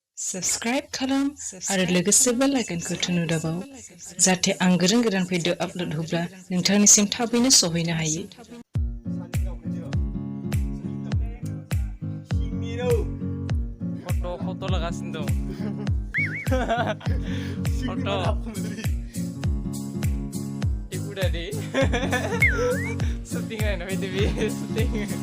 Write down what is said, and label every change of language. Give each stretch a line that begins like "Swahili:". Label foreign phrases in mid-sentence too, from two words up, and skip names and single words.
Bodo: Subscribe खालाम आरो लोगोसे बेल आइकनखौ थुनो दाबाव जाहाथे आं गोदान भिडिअ आपल'ड होब्ला नोंथांनिसिम थाबैनो सहैनो हायो।
Indonesian: Foto lagasnya dong. Foto. Ibu udah deh. Syutingan namanya TV syuting.